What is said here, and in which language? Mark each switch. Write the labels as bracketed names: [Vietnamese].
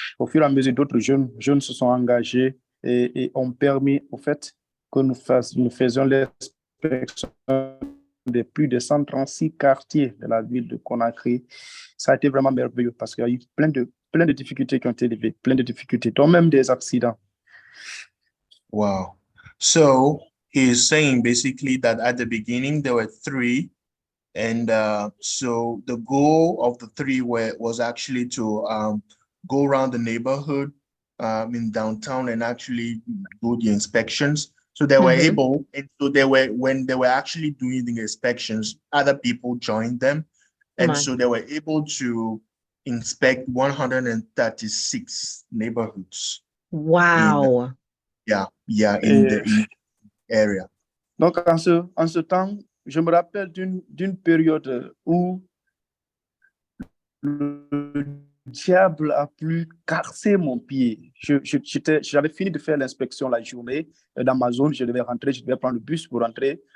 [French] Au fur et à mesure, d'autres jeunes se sont engagés et ont permis, au fait, que nous faisions l'inspection de plus de 136 quartiers de la ville de Conakry. Ça a été vraiment merveilleux parce qu'il y a eu plein de difficultés qui ont été levées, plein de difficultés, dont même des accidents. Wow. [English] So he's saying basically that at the beginning there were three, and so the goal of the three was actually to go around the neighborhood in downtown and actually do the inspections. So they were able, and so when they were actually doing the inspections, other people joined them, and so they were able to inspect 136 neighborhoods. Wow. In the area. [French] Donc, en ce temps, je me rappelle d'une période où le diable a pu casser mon pied. J'avais fini de faire l'inspection la journée dans ma zone. Je devais prendre le bus pour rentrer.